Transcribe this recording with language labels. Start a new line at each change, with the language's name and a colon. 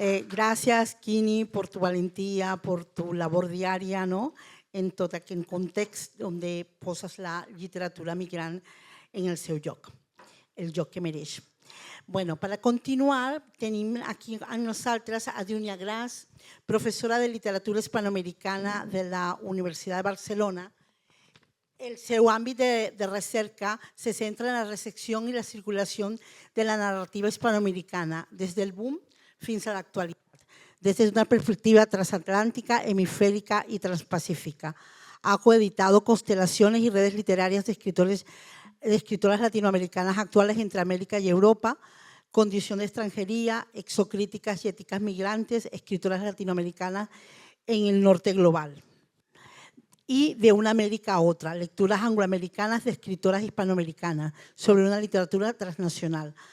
Spanish: Gracias, Kini, por tu valentía, por tu labor diària, no?
Catalan: En tot aquest context on poses la literatura migrant en el seu lloc, el lloc que mereix. Bueno, per continuar, tenim aquí amb nosaltres a Dunia Gras, professora de literatura hispanoamericana de la Universitat de Barcelona. El seu àmbit de recerca se centra en la recepció i la circulació de la narrativa hispanoamericana, des del boom fins a l'actualitat, des d'una perspectiva
Spanish: transatlántica, hemisférica y transpacífica. Ha coeditado constelaciones y redes literarias de escritoras latinoamericanas actuales entre América y Europa, Condición de extranjería, Exocríticas y éticas migrantes, escritoras latinoamericanas en el norte global. Y de una América a otra, lecturas angloamericanas de escritoras hispanoamericanas sobre una literatura transnacional.